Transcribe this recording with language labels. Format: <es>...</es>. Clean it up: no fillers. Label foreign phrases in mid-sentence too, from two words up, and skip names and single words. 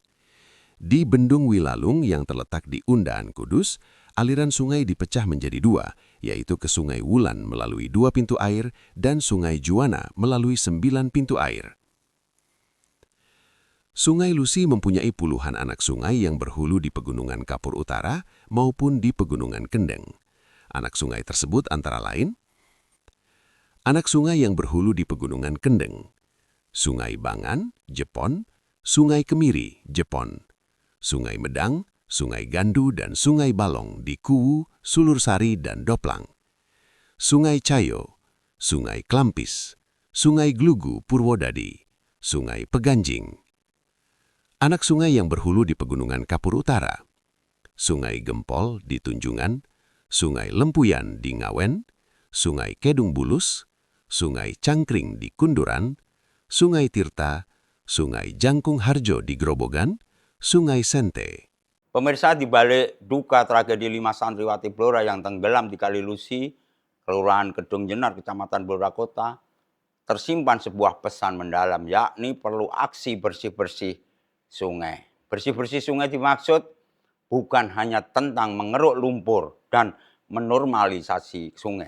<id>Di Bendung Wilalung yang terletak di Undaan, Kudus, aliran sungai dipecah menjadi 2, yaitu ke Sungai Wulan melalui 2 pintu air dan Sungai Juana melalui 9 pintu air. Sungai Lusi mempunyai puluhan anak sungai yang berhulu di Pegunungan Kapur Utara maupun di Pegunungan Kendeng. Anak sungai tersebut antara lain anak sungai yang berhulu di Pegunungan Kendeng, Sungai Bangan, Jepon, Sungai Kemiri, Jepon, Sungai Medang, Sungai Gandu, dan Sungai Balong di Kuwu, Sulursari, dan Doplang, Sungai Cayo, Sungai Klampis, Sungai Glugu, Purwodadi, Sungai Peganjing. Anak sungai yang berhulu di Pegunungan Kapur Utara, Sungai Gempol di Tunjungan, Sungai Lempuyan di Ngawen, Sungai Kedung Bulus, Sungai Cangkring di Kunduran, Sungai Tirta, Sungai Jangkung Harjo di Grobogan, Sungai Sente. Pemirsa, di balik duka tragedi 5 santriwati Blora yang tenggelam di Kali Lusi, Kelurahan Kedung Jenar, Kecamatan Blora Kota, tersimpan sebuah pesan mendalam, yakni perlu aksi bersih-bersih sungai. Bersih-bersih sungai dimaksud bukan hanya tentang mengeruk lumpur dan menormalisasi sungai.</id>